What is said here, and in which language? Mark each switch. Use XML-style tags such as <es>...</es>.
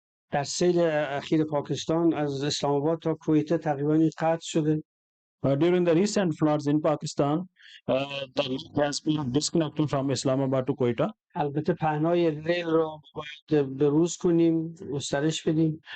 <fa>در سیل اخیر پاکستان از اسلام آباد تا کویت تقریبا قطع شده.</fa> <en>During the recent floods in Pakistan, the link has been disconnected from Islamabad to Quetta.</en> <fa>البته پهنای ریل رو باید بروز کنیم، گسترش بدیم.</fa>